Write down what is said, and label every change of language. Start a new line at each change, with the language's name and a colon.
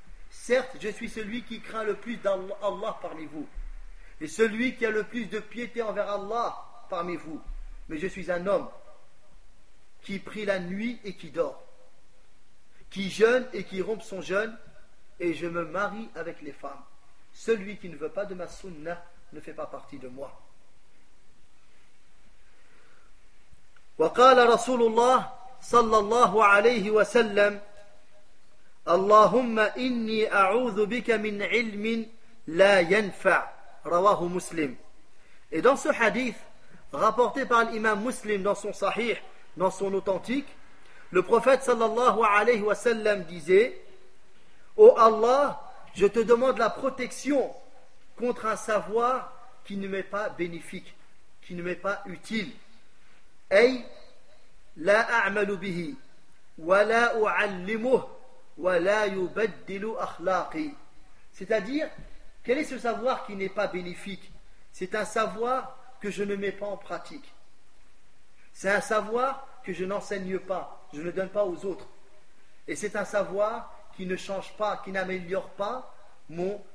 French: Certes, je suis celui qui craint le plus d'Allah parmi vous, et celui qui a le plus de piété envers Allah parmi vous, mais je suis un homme qui prie la nuit et qui dort, qui jeûne et qui rompt son jeûne, et je me marie avec les femmes. Celui qui ne veut pas de ma sunnah ne fait pas partie de moi.
Arabic: وقال رسول الله صلى الله عليه وسلم اللهم إني أعوذ بك من علم لا ينفع رواه مسلم.
French: Et dans ce hadith rapporté par l'imam Muslim dans son sahih, dans son authentique, le prophète صلى الله عليه وسلم disait, oh Allah, je te demande la protection contre un savoir qui ne m'est pas bénéfique, qui ne m'est pas utile.
Arabic: Ay لا أعمل به ولا أعلمه ولا يبدل أخلاقي.
French: C'est-à-dire, quel est ce savoir qui n'est pas bénéfique? C'est un savoir que je ne mets pas en pratique. C'est un savoir que je n'enseigne pas, je ne donne pas aux autres. Et c'est un savoir qui ne change pas, qui n'améliore pas mon